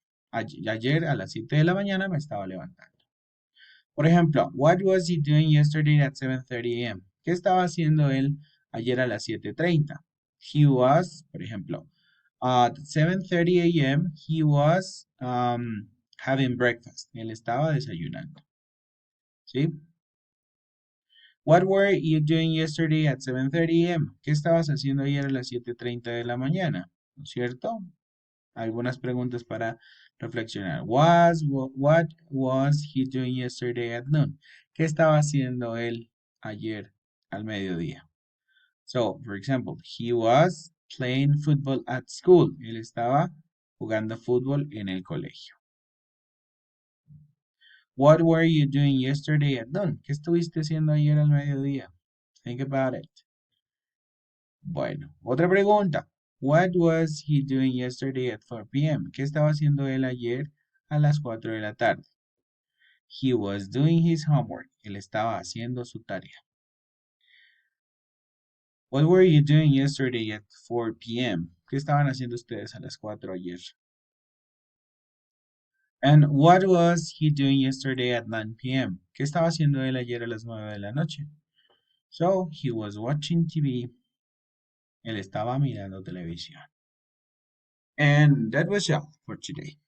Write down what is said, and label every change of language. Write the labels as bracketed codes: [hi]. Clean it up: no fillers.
[es] Ayer a las 7 de la mañana me estaba levantando. [en] Por ejemplo, what was he doing yesterday at 7:30 a.m.? [es] ¿Qué estaba haciendo él ayer a las 7:30? [en] He was, por ejemplo, at 7:30 a.m. [es] he was having breakfast. Él estaba desayunando. ¿Sí? [en] What were you doing yesterday at 7:30 a.m.? [es] ¿Qué estabas haciendo ayer a las 7:30 de la mañana? ¿No es cierto? Algunas preguntas para reflexionar. [en] What was he doing yesterday at noon? [es] ¿Qué estaba haciendo él ayer al mediodía? [en] So, for example, he was playing football at school. [es] Él estaba jugando fútbol en el colegio. [en] What were you doing yesterday at noon? [es] ¿Qué estuviste haciendo ayer al mediodía? [en] Think about it. Bueno, otra pregunta. What was he doing yesterday at 4 p.m.? [es] ¿Qué estaba haciendo él ayer a las 4 de la tarde? [en] He was doing his homework. [es] Él estaba haciendo su tarea. [en] What were you doing yesterday at 4 p.m.? [es] ¿Qué estaban haciendo ustedes a las 4 ayer? [en] And what was he doing yesterday at 9 p.m.? [es] ¿Qué estaba haciendo él ayer a las 9 de la noche? So, he was watching TV. Él estaba mirando televisión. [en] And that was all for today.